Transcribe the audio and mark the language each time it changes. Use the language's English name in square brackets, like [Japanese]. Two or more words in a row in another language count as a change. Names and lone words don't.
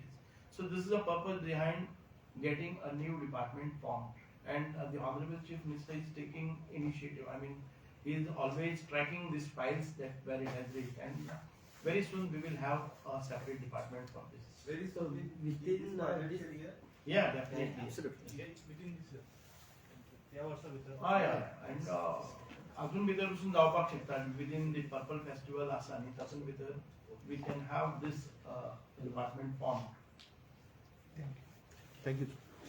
[English] So this is the purpose behind getting a new department formed, and the Honorable Chief Minister is taking initiative. He is always tracking these files that where it has reached, and very soon we will have a separate department for this. Very So soon. within this Yeah, definitely. Absolutely. Within this [Konkani] या वर्षाभितर [English] Yeah. And [Konkani] अजून भितर पासून जावपाक शकता [English] within the Purple Festival [Konkani] आसा न्ही तातून भितर [English] we can have this department formed. Thank you.